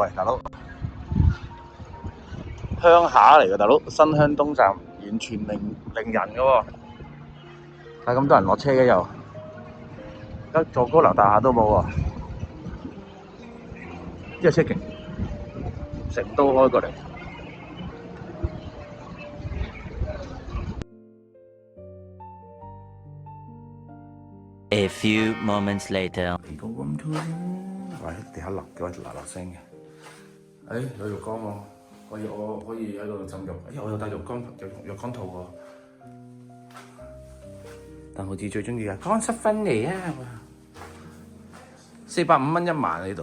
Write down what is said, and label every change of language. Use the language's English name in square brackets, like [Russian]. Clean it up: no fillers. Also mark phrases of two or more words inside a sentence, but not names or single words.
[Cantonese] 喂，大佬，鄉下嚟嘅大佬，新鄉東站完全零人嘅喎，但係咁多人落車嘅又，一座高樓大廈都冇喎，呢個車勁，成都開過嚟。 [English] A few moments later， [Cantonese] 喂，地下流嘅話嗱嗱聲嘅。有浴缸喎，我可以喺度浸浴。我有帶浴缸套喎。但好似最中意係乾濕分離啊！450蚊一晚喺度。